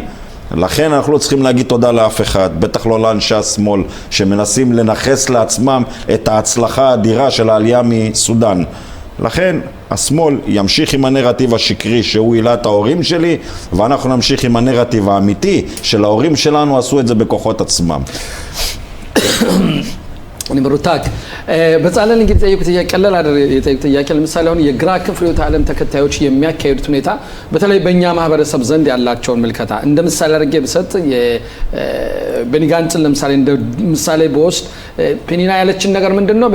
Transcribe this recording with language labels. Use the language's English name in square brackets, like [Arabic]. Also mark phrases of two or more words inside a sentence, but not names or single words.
[Hebrew] לכן אנחנו לא צריכים להגיד תודה לאף אחד, בטח לא לאנשי השמאל שמנסים לנחס לעצמם את ההצלחה האדירה של העלייה מסודן. לכן השמאל ימשיך עם הנרטיב השקרי שהוא העלה את ההורים שלי, ואנחנו נמשיך עם הנרטיב האמיתי של ההורים שלנו עשו את זה בכוחות עצמם. [Amharic] እኔ መሩታክ በጻለን እንግዲህ ጠይቁት እያቀለል አደረ የጠይቁት እያቀለል ለምሳሌ አሁን የግራ ክንፍ ርዕዮተ ዓለም ተከታዮች የሚያካሂዱት ሁኔታ በተለይ በእኛ ማህበረሰብ ዘንድ ያላቸውን መልከታ እንደ ምሳሌ አድርጌ ብሰጥ የቤኒጋንጽን ለምሳሌ እንደ ምሳሌ በወስድ ፔኒና ያለችን ነገር ምንድነው?